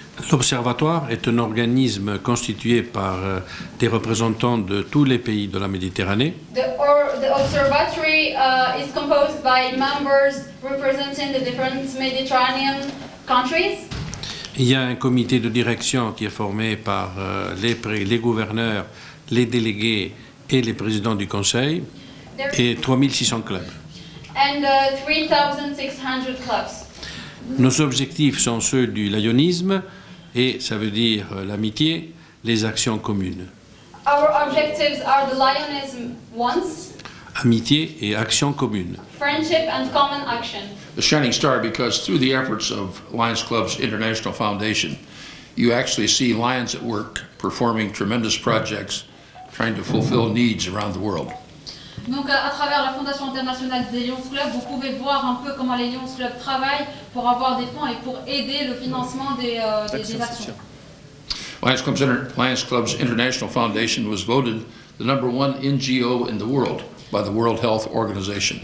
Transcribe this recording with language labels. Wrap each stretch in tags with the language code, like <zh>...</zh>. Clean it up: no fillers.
<fr>L'Observatoire est un organisme constitué par des représentants de tous les pays de la Méditerranée.</fr> <en>The observatory is composed by members representing the different Mediterranean countries.</en> <fr>Il y a un comité de direction qui est formé par les gouverneurs, les délégués et les présidents du conseil et 3600 clubs.</fr> <en>And 3,600 clubs.</en> <fr>Nos objectifs sont ceux du lionisme et ça veut dire l'amitié, les actions communes.</fr> <en>Our objectives are the Lionism wants,</en> <fr>Amitié et actions communes.</fr> <en>friendship and common action. A shining star because through the efforts of Lions Club's International Foundation, you actually see Lions at work performing tremendous projects, trying to fulfill needs around the world.</en> <fr>Donc à travers la Fondation internationale des Lions Club, vous pouvez voir un peu comment les Lions Club travaillent pour avoir des fonds et pour aider le financement des actions.</fr> <en>Lions Clubs International Foundation was voted the #1 NGO in the world by the World Health Organization.</en>